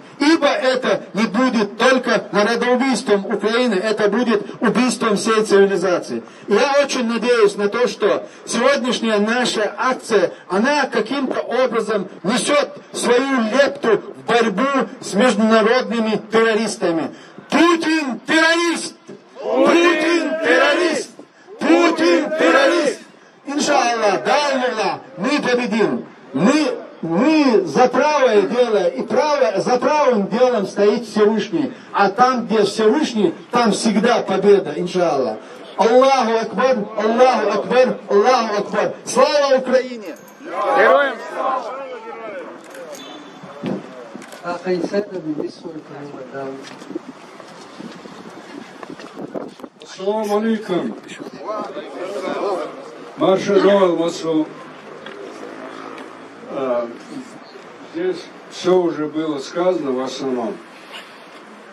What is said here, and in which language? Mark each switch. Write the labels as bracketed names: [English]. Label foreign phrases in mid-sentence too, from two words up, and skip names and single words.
[Russian] Ибо это не будет только народоубийством Украины, это будет убийством всей цивилизации. И я очень надеюсь на то, что сегодняшняя наша акция, она каким-то образом несет свою лепту в борьбу с международными террористами. Путин террорист! Путин террорист! Путин террорист! Иншаллах, дай Аллах, мы победим. Мы за правое дело, и за правым делом стоит Всевышний. А там, где Всевышний, там всегда победа, иншаллах. [Arabic] الله أكبر، الله أكبر، الله أكبر. [Russian] Слава Украине! Героям слава! [Arabic] السلام عليكم. Маршал Масу. [Russian] Здесь все уже было сказано в основном.